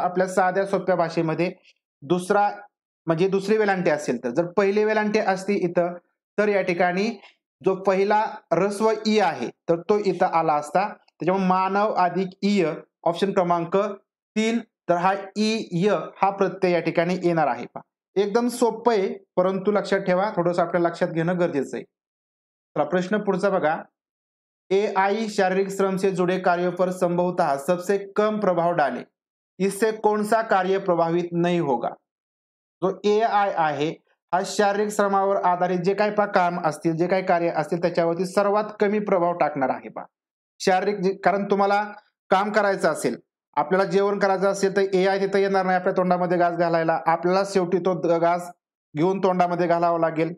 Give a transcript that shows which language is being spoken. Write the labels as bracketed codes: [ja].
[mr] आपल्या साध्या सोप्या भाषेमध्ये दुसरा म्हणजे दुसरी वेलांटी असेल तर, जर पहिली वेलांटी असती इथं तर या ठिकाणी जो पहिला रस्व ई आहे तर तो इथं आला असता. त्याच्यामुळे मानव अधिक ईय ऑप्शन क्रमांक 3. तर हा ईय हा प्रत्यय या ठिकाणी येणार आहे. एकदम सोपं आहे, परंतु लक्षात ठेवा, थोडंसं आपल्याला लक्षात घेणं गरजेचं आहे. तर प्रश्न पुढचा बघा. [hi] AI शारीरिक श्रम से जुड़े कार्यों पर संभवतः सबसे कम प्रभाव डाले, इससे कौन सा कार्य प्रभावित नहीं होगा? [mr] जो AI आहे हा शारीरिक श्रमावर आधारित जे काही काम असतील, जे काही कार्य असतील त्याच्यावरती सर्वात कमी प्रभाव टाकणार आहे. शारीरिक, कारण तुम्हाला काम करायचं असेल, आपल्याला जेवण करायचं असेल तर AI तिथं येणार नाही आपल्या तोंडामध्ये घास घालायला. आपल्याला शेवटी तो घास घेऊन तोंडामध्ये घालावा लागेल.